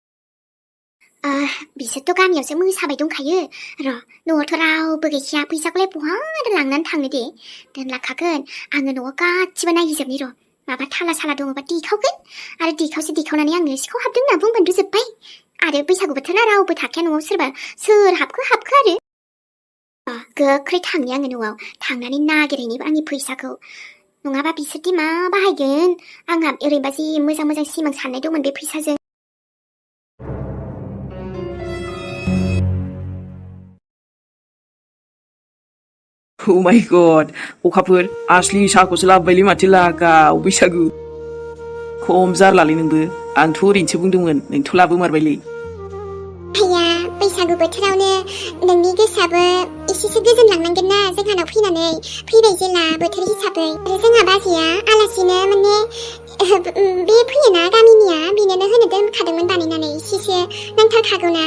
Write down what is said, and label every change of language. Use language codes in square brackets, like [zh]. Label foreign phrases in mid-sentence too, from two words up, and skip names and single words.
[brx] बिसोरथ' गामियावसो मोसाबाय दंखायो र' न'आवथ' रावबो गैखाया फैसाखौलाय बहा लांनानै थांनो दे दोनलांखागोन आङो न'आव गासिबो नायहैजोबनि र' माबा थाला साला दङबा देखावगोन आरो देखावनानै आङो सिखाव हाबदों होनना बुंबानो जोब्बाय आरो बैसागु बोथोरना रावबो थाखाया न'आव सोर हाबखो आरो गोख्रै थांनि आङो न'आव थांनानै नागिरहैनि आंनि फैसाखौ नङाबा बिसोरदि मा बाहायगोन आंहा ओरैबा जि मोजां सिमां साननाय दंमोन बे फैसाजों [en] Oh my god [brx] अखाफोर आसलि साहाखौसो लाबोबायलै माथो लागाव बैसागु खम जारलालै नोंबो आंथ' ओरैनोसो बुंदोंमोन नोंथ' लाबोमारबायलै आया बैसागु बोथोरावनो नोंनि गोसोआबो एसेसो गोजोनलांनांगोन ना जोंहानाव फैबाय जेला बोथोर हिसाबै आरो जोंहा बाजैया आलासिनो माने बे फैयोना गामिनिया बिनोनो होनो दोनखादोंमोन बानायनानै एसेसो नांथारखागौना